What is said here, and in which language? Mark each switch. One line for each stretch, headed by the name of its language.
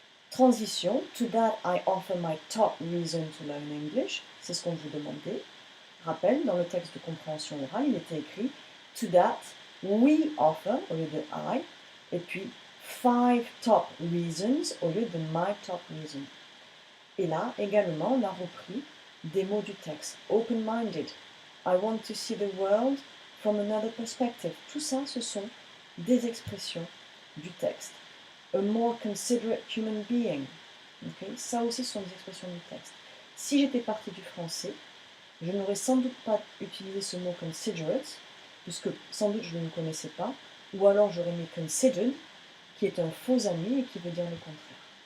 English: Transition, to that I offer my top reason to learn English,
French: c'est ce qu'on vous demandait. Rappel, dans le texte de compréhension orale, il était écrit
English: to that we offer
French: au lieu de I, et puis
English: 5 top reasons
French: au lieu de
English: my top reason.
French: Et là, également, on a repris des mots du texte.
English: Open-minded, I want to see the world from another perspective.
French: Tout ça, ce sont des expressions du texte.
English: A more considerate human being. Okay?
French: Ça aussi, ce sont des expressions du texte. Si j'étais partie du français, je n'aurais sans doute pas utilisé ce mot considerate, puisque sans doute je ne le connaissais pas, ou alors j'aurais mis considered, qui est un faux ami et qui veut dire le contraire.